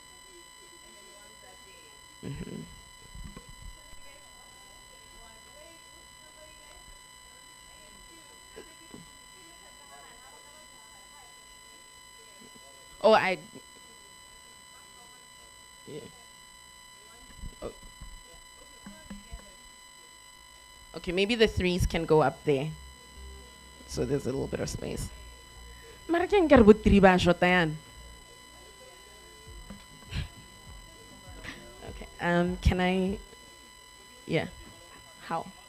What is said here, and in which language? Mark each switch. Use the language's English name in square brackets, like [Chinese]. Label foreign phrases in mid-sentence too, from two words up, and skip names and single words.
[English] Mm-hmm. Oh, yeah. Oh. Okay, maybe the 3s can go up there. So there's a little bit of space. [Southern Sotho] Mara ke nkare bo 3 ba shota yan. [English] Okay. Can I? Yeah. How?